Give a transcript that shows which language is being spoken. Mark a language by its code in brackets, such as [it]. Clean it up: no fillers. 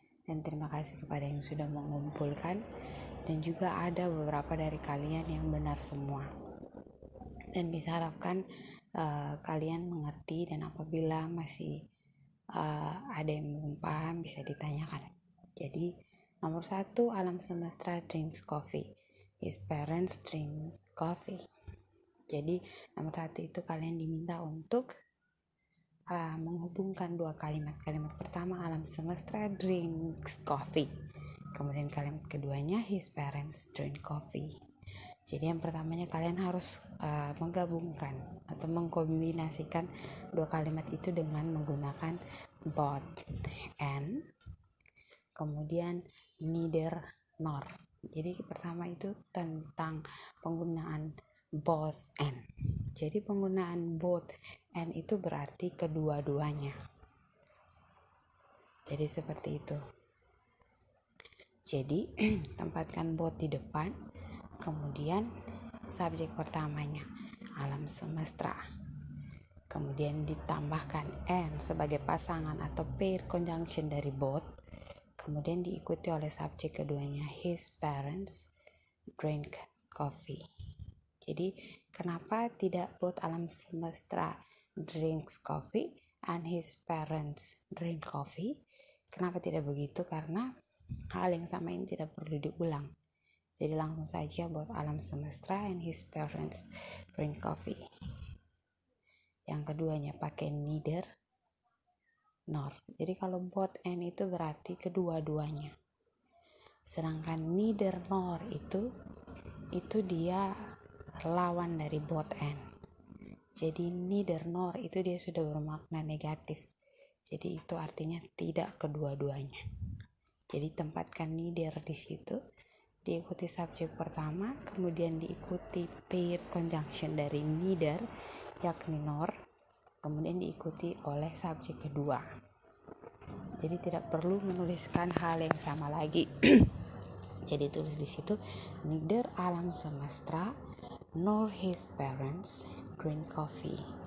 [id] Dan terima kasih kepada yang sudah mengumpulkan, dan juga ada beberapa dari kalian yang benar semua, dan bisa harapkan kalian mengerti, dan apabila masih ada yang belum paham bisa ditanyakan. Jadi nomor 1, [en] alam semesta drinks coffee, his parents drink coffee. [id] Jadi nomor 1 itu kalian diminta untuk menghubungkan 2 kalimat. Kalimat pertama, [en] alam semesta drinks coffee. [id] Kemudian kalimat keduanya, [en] his parents drink coffee. [id] Jadi yang pertamanya kalian harus menggabungkan atau mengkombinasikan 2 kalimat itu dengan menggunakan both and, kemudian neither nor. Jadi pertama itu tentang penggunaan both and. Jadi penggunaan both and itu berarti kedua-duanya. Jadi seperti itu. Jadi tempatkan both di depan, kemudian subjek pertamanya alam semesta, kemudian ditambahkan and sebagai pasangan atau pair conjunction dari both, kemudian diikuti oleh subjek keduanya [en] his parents drink coffee. [id] Jadi kenapa tidak [en] both alam semesta drinks coffee and his parents drink coffee? [id] Kenapa tidak begitu? Karena hal yang sama ini tidak perlu diulang. Jadi langsung saja [en] both alam semesta and his parents drink coffee. [id] Yang keduanya pakai neither nor. Jadi kalau both and itu berarti kedua-duanya. Sedangkan neither nor itu dia lawan dari both and. Jadi neither nor itu dia sudah bermakna negatif. Jadi itu artinya tidak kedua-duanya. Jadi tempatkan neither di situ, diikuti subjek pertama, kemudian diikuti pair conjunction dari neither yakni nor, kemudian diikuti oleh subjek kedua. Jadi tidak perlu menuliskan hal yang sama lagi. Jadi tulis di situ [en] neither alam semesta nor his parents drink coffee.